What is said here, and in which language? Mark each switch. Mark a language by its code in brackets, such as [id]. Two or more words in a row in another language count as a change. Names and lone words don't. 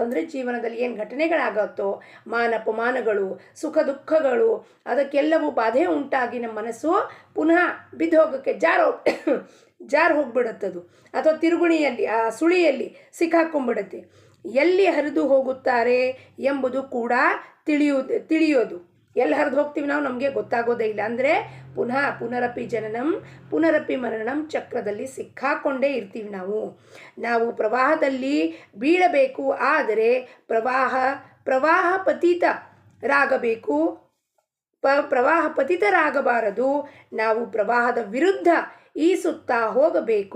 [kn] ಅಂದರೆ ಜೀವನದಲ್ಲಿ ಏನು ಘಟನೆಗಳಾಗುತ್ತೋ, ಮಾನಪಮಾನಗಳು, ಸುಖ ದುಃಖಗಳು, ಅದಕ್ಕೆಲ್ಲವೂ ಬಾಧೆ ಉಂಟಾಗಿ ನಮ್ಮ ಮನಸ್ಸು ಪುನಃ ಬಿದ್ದು ಹೋಗೋಕ್ಕೆ ಜಾರು ಹೋಗ್ಬಿಡುತ್ತದು. ಅಥವಾ ತಿರುಗುಣಿಯಲ್ಲಿ, ಆ ಸುಳಿಯಲ್ಲಿ ಸಿಕ್ಕಾಕೊಂಡ್ಬಿಡುತ್ತೆ. ಎಲ್ಲಿ ಹರಿದು ಹೋಗುತ್ತಾರೆ ಎಂಬುದು ಕೂಡ ತಿಳಿಯೋದು. ಎಲ್ಲಿ ಹರಿದು ಹೋಗ್ತೀವಿ ನಾವು ನಮಗೆ ಗೊತ್ತಾಗೋದೇ ಇಲ್ಲ. ಅಂದರೆ [sa] ಪುನರಪಿ ಜನನಂ ಪುನರಪಿ ಮರಣಂ [kn] ಚಕ್ರದಲ್ಲಿ ಸಿಕ್ಕಾಕೊಂಡೇ ಇರ್ತೀವಿ ನಾವು ಪ್ರವಾಹದಲ್ಲಿ ಬೀಳಬೇಕು. ಆದರೆ ಪ್ರವಾಹ ಪತೀತರಾಗಬೇಕು. ಪ್ರವಾಹ ಪತಿತರಾಗಬಾರದು. ನಾವು ಪ್ರವಾಹದ ವಿರುದ್ಧ ಈಸುತ್ತಾ ಹೋಗಬೇಕು.